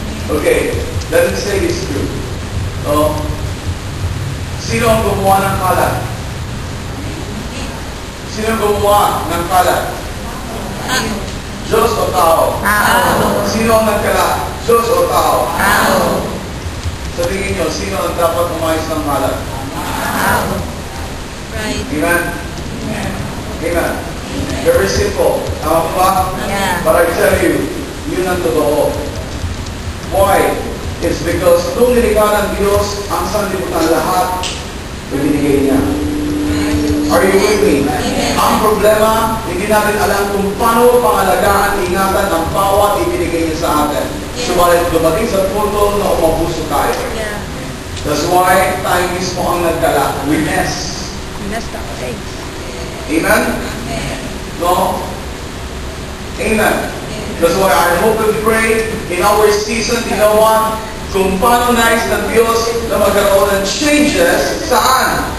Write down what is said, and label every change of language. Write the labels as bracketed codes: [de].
[en] Okay, let me say this true. [tl] Sino ang gumawa ng kalat? Sino ang gumawa ng kalat? Diyos o tao? Tao. Sino ang nagkalat? Diyos o tao? Tao. Sa tingin nyo, sino ang dapat umayos ng kalat? Tao. Right. [en] Amen? Amen. Very simple. [tl] Tama po ba? Yeah. [en] But I tell you, [tl] yun ang totoo. [en] Why? It's because [tl] nung nilikha ng Diyos ang sanlibutan lahat, binigay niya. [en] Are you with me? [tl] Ang problema, hindi natin alam kung paano pangalagaan, ingatan ang bawat ibinigay niya sa atin. Subalit dumating sa punto na umabuso tayo. Yeah. [en] That's why [tl] tayo mismo ang nagkala. [en] We mess. Messed up. Okay. Amen? No? Amen. That's why I hope and pray in our season, you know what? [tl] Kung paano nais ng Diyos na magkaroon ng changes, saan?